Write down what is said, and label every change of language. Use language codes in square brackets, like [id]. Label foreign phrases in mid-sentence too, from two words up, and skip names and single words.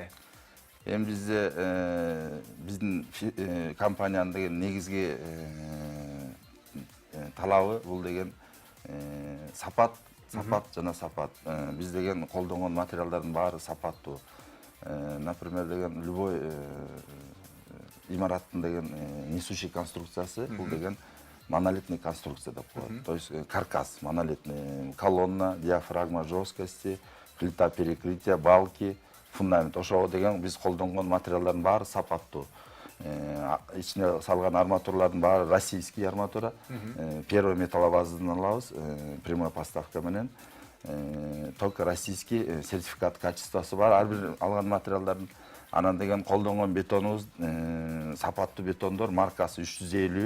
[ky] Эми бизде биздин компаниянын деген негизги талабы бул деген сапат жана сапат. Биз деген колдонгон материалдардын баары сапаттуу. Например, деген любой имараттын деген [ru] несущий конструкциясы [ky] бул деген [ru] монолитный конструкция [ky] деп коет. [ru] То есть каркас монолитный, колонна, диафрагма жесткости, плита перекрытия, балки, фундамент. [ky] Ошого деген биз колдонгон материалдардын баары сапаттуу. Ичине салган арматуралардын баары [ru] российский арматура. [ky] Первый металлобазадан алабыз, [ru] прямой поставка [ky] менен. [ru] Только российский сертификат качествосы бар. [ky] Ар бир алган материалдардын анан деген колдонгон бетонубуз сапаттуу бетондор, маркасы 350.